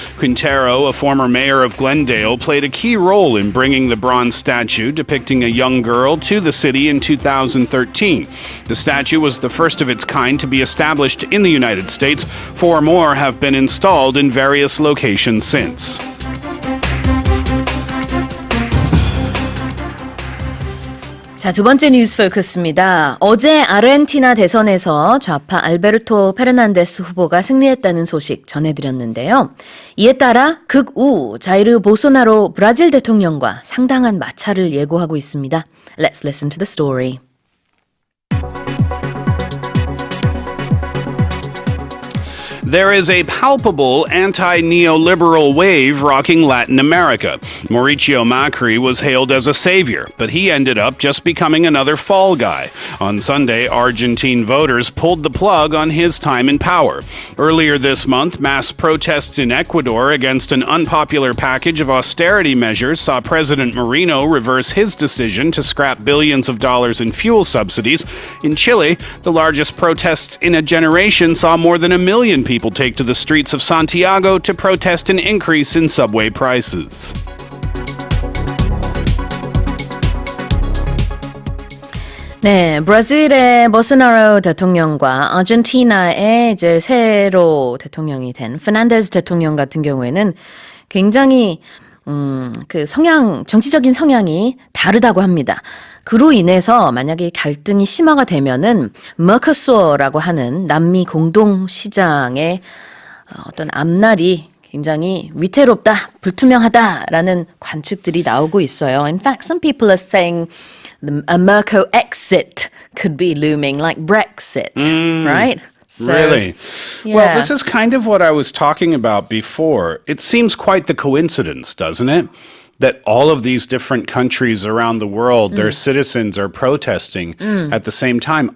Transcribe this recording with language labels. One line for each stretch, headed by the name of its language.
English: Quintero, a former mayor of Glendale, played a key role in bringing the bronze statue depicting a young girl to the city in 2013. The statue was the first of its kind to be established in the United States. 4 more have been installed in various locations since.
Korean: 자, 두 번째 뉴스 포커스입니다. 어제 아르헨티나 대선에서 좌파 알베르토 페르난데스 후보가 승리했다는 소식 전해드렸는데요. 이에 따라 극우 자이르 보소나로 브라질 대통령과 상당한 마찰을 예고하고 있습니다.
English: Let's listen to the story. There is a palpable anti-neoliberal wave rocking Latin America. Mauricio Macri was hailed as a savior, but he ended up just becoming another fall guy. On Sunday, Argentine voters pulled the plug on his time in power. Earlier this month, mass protests in Ecuador against an unpopular package of austerity measures saw President Moreno reverse his decision to scrap billions of dollars in fuel subsidies. In Chile, the largest protests in a generation saw more than 1 million people take to the streets of Santiago to protest an increase in subway prices.
Korean: 네, 브라질의 보소나로 대통령과 아르헨티나의 이제 새로 대통령이 된 페르난데스 대통령 같은 경우에는 굉장히 그 정치적인 성향이 다르다고 합니다. 그로 인해서 만약에 갈등이 심화가 되면은 머커소라고 하는 남미 공동 시장의 어떤 앞날이 굉장히 위태롭다, 불투명하다라는 관측들이 나오고 있어요.
English: In fact, some people are saying a Merco exit could be looming, like Brexit, right? So, Really? yeah. Well, this is kind of what I was talking about before. It seems quite the coincidence, doesn't it? That all of these different countries around the world, their citizens are protesting at the same time.